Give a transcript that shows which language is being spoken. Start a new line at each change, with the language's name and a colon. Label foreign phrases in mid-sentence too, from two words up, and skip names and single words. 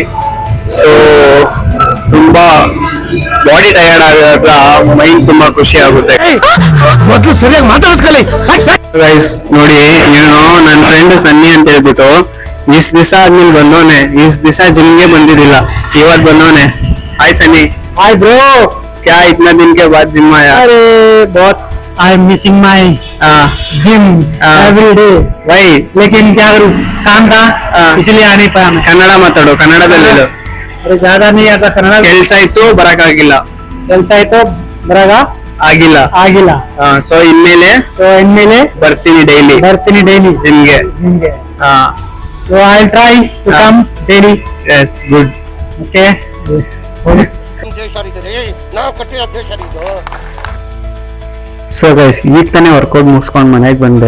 Kannada: ಸೊ ತುಂಬಾ
English: body tired
Kannada: ಆದಾಗ ಮೈಂಡ್ ತುಂಬಾ ಖುಷಿ ಆಗುತ್ತೆ. ಮೊದ್ಲು ಸರಿಯಾಗಿ ಮಾತಾಡ್ಕೊಳ್ಳಿ. ಗೈಸ್ ನೋಡಿ, ಏನು ನನ್ನ ಫ್ರೆಂಡ್ ಸನ್ನಿ ಅಂತ ಹೇಳ್ಬಿಟ್ಟು ಇಸ್ ದಿವಸ ಆದ್ಮೇಲೆ ಬಂದವನೆ, ಇಸ್ ದಿವಸ ಜಿಮ್ಗೆ ಬಂದಿದ್ದಿಲ್ಲ, ಇವತ್ ಬಂದವನೆ. ಹಾಯ್ ಸನ್ನಿ.
Hindi: हाय ब्रो, क्या इतना दिन के बाद जिम आया? अरे बहुत
English: I am missing my gym every day. ವೈ?
Hindi: लेकिन क्या करूँ, काम था इसलिए आ नहीं पाया मैं.
Kannada: ಕನ್ನಡ ಮಾತಾಡು, ಕನ್ನಡದಲ್ಲಿ ಹೇಳು.
Hindi: अरे ज्यादा नहीं आता कन्नಡ.
Kannada: ಕೆಲ್ಸ ಇತ್ತು, ಬರಕ್ಕಾಗಿಲ್ಲ. ಕೆಲಸ ಆಯ್ತು, ಬರಗ ಆಗಿಲ್ಲ. ಆಗಿಲ್ಲ. ಸೊ ಇನ್ಮೇಲೆ ಸೊ ಇನ್ಮೇಲೆ ಬರ್ತೀನಿ ಡೈಲಿ ಬರ್ತೀನಿ ಡೈಲಿ ಜಿಮ್ಗೆ.
English: ಜಿಮ್ಗೆ. so I will try to come daily. Yes, good. ಓಕೆ.
Kannada: ಸೊ ಗೈಸ್, ಈಗ ತಾನೇ ವರ್ಕೌಟ್ ಮುಗಿಸ್ಕೊಂಡು ಮನೆಗೆ ಬಂದೆ.